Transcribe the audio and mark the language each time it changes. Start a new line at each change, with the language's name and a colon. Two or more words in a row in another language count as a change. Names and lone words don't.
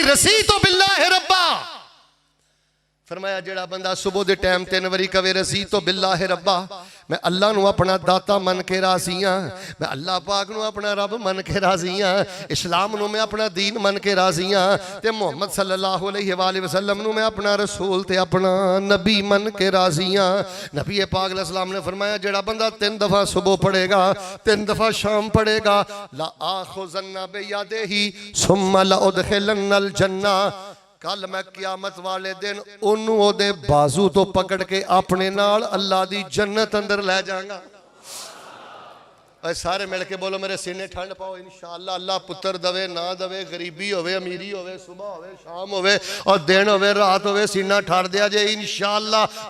Arabic: رضيت بالله ربا.
Punjabi: ਫ਼ਰਮਾਇਆ ਜਿਹੜਾ ਬੰਦਾ ਸੁਬਹ ਦੇ ਟਾਈਮ 3 ਬਾਰੀ ਕਵੇ
Arabic: رضيت بالله ربا,
Punjabi: ਮੈਂ ਅੱਲਾਹ ਨੂੰ ਅਪਣਾ ਦਾਤਾ ਮੰਨ ਕੇ ਰਾਜ਼ੀ ਹਾਂ, ਮੈਂ ਅੱਲਾਹ ਪਾਕ ਨੂੰ ਅਪਣਾ ਰੱਬ ਮੰਨ ਕੇ ਰਾਜ਼ੀ ਹਾਂ, ਇਸਲਾਮ ਨੂੰ ਮੈਂ ਅਪਣਾ ਦੀਨ ਮੰਨ ਕੇ ਰਾਜ਼ੀ ਹਾਂ, ਤੇ ਮੁਹੰਮਦ
Arabic: صلى الله عليه وسلم
Punjabi: ਨੂੰ ਮੈਂ ਅਪਣਾ ਰਸੂਲ ਤੇ ਅਪਣਾ ਨਬੀ ਮੰਨ ਕੇ ਰਾਜ਼ੀ ਹਾਂ। ਨਬੀ ਪਾਕ ਅਲੈਹਿੱਸਲਾਮ ਨੇ ਫ਼ਰਮਾਇਆ ਜਿਹੜਾ ਬੰਦਾ 3 ਦਫ਼ਾ ਸੁਬਹ ਪੜ੍ਹੇਗਾ 3 ਦਫ਼ਾ ਸ਼ਾਮ ਪੜ੍ਹੇਗਾ,
Arabic: لآخذن بيده ثم لأدخلن الجنة,
Punjabi: ਕੱਲ੍ਹ ਮੈਂ ਕਿਆਮਤ ਵਾਲੇ ਦਿਨ ਓਹਨੂੰ ਓਹਦੇ ਬਾਜ਼ੂ ਤੋਂ ਪਕੜ ਕੇ ਅਪਣੇ ਨਾਲ ਅੱਲਾਹ ਦੀ ਜੰਨਤ ਅੰਦਰ ਲੈ ਜਾਊਂਗਾ। ਸਾਰੇ ਮਿਲ ਕੇ ਬੋਲੋ ਮੇਰੇ ਸੀਨੇ ਠੰਢ ਪਾਓ ਇੰਸ਼ਾਅੱਲਾਹ। ਅੱਲਾਹ ਪੁੱਤਰ ਦਵੇ ਨਾ ਦਵੇ, ਗ਼ਰੀਬੀ ਹੋਵੇ ਅਮੀਰੀ ਹੋਵੇ, ਸੁਬਹ ਹੋਵੇ ਸ਼ਾਮ ਹੋਵੇ ਔਰ ਦਿਨ ਹੋਵੇ ਰਾਤ ਹੋਵੇ, ਸੀਨਾ ਠਾੜ੍ਹ ਦਿੱਤਾ ਜੇ ਇੰਸ਼ਾਅੱਲਾਹ।